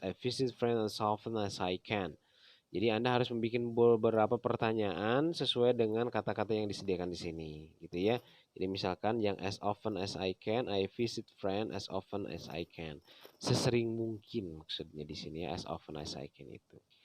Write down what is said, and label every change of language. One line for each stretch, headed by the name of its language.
English: I visit friends as often as I can.
Indonesian: Jadi Anda harus membuat beberapa pertanyaan sesuai dengan kata-kata yang disediakan di sini, gitu ya. Jadi misalkan yang
English: as often as I can, I visit friend as often as I can.
Indonesian: Sesering mungkin maksudnya di sini ya,
English: as often as I can
Indonesian: itu.